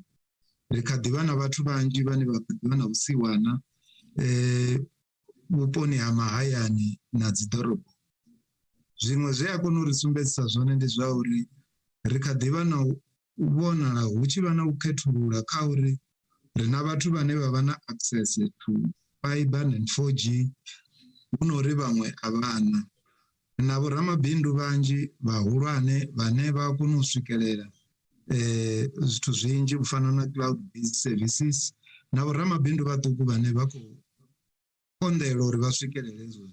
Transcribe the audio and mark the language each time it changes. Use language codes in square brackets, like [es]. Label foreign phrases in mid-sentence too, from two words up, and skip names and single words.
[ve] Ri kha ḓivha na vhathu vhanzhi vhane vha kha ḓivha na vhusiwana vhuponi ha mahayani na dzi ḓorobo. Zwiṅwe zwe a kona u ri sumbedzisa zwone ndi zwa uri ri kha ḓivha na u vhonala hu tshi vha na u khethulula kha uri ri na vhathu vhane vha vha na [en] access to fiber and 4G [ve] hu no ri vhaṅwe a vhana. Na vhoramabindu vhanzhi vhahulwane vhane vha kona u swikelela zwithu zwinzhi u fana na [en] cloud based services [ve] na vhoramabindu vhaṱuku vhane vha khou konḓelwa uri vha swikelele hezwo.